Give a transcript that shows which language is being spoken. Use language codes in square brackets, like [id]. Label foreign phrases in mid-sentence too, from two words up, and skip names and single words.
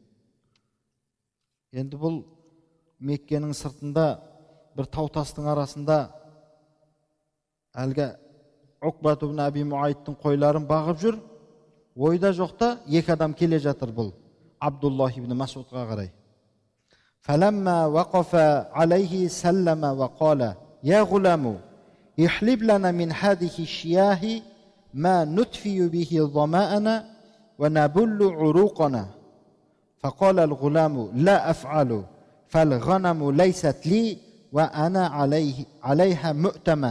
[kk] Енді бұл Меккенің сыртында бір таутастың арасында әлгі Уқбат ибн Аби Муайттың қойларын бағып жүр. Ойда жоқта екі адам келе жатыр бұл Абдуллах ибн Мас'удқа қарай. [ar] فَلَمَّا وَقَفَ عَلَيْهِ سَلَّمَ وَقَالَ يَا غُلَامُ احلب لنا من هذه الشياه ما نطفئ به ظماءنا ونبل عروقنا. فقال الغلام لا أفعل فالغنم ليست لي وأنا عليها مؤتمن.